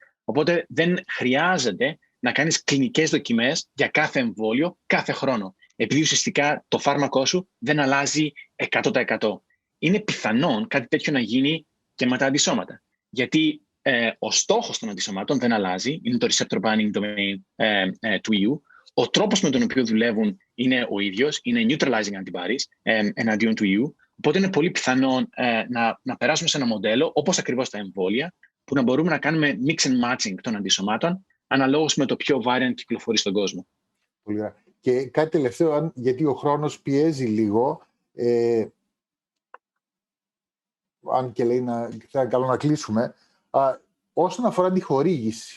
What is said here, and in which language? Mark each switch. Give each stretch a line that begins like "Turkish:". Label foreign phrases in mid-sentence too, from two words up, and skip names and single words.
Greek: Οπότε δεν χρειάζεται να κάνεις κλινικές δοκιμές για κάθε εμβόλιο κάθε χρόνο. επειδή ουσιαστικά το φάρμακό σου δεν αλλάζει 100%. Είναι πιθανόν κάτι τέτοιο να γίνει και με τα αντισώματα. Γιατί ο στόχος των αντισωμάτων δεν αλλάζει, είναι το
English: receptor binding domain
Greek: του ιού. Ο τρόπος με τον οποίο δουλεύουν είναι ο ίδιος, είναι
English: neutralizing antibodies
Greek: εναντίον του ιού. Οπότε είναι πολύ πιθανόν να περάσουμε σε ένα μοντέλο, όπως ακριβώς τα εμβόλια, που να μπορούμε να κάνουμε
English: mix and matching
Greek: των αντισωμάτων, αναλόγως με το ποιο variant κυκλοφορεί στον κόσμο. Πολύ ωραία. Και κάτι τελευταίο, γιατί ο χρόνος πιέζει λίγο, αν και λέει θα είναι καλό να κλείσουμε, όσον αφορά τη χορήγηση.